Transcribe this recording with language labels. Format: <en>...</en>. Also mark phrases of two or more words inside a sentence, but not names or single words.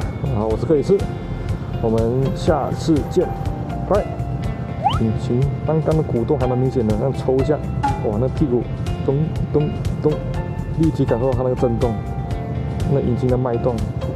<zh>我是克里斯。我們下次見，拜。引擎剛剛的鼓動還蠻明顯的，那抽一下，哇，那屁股咚咚咚，立即感受到它那個震動，那引擎的脈動。</zh>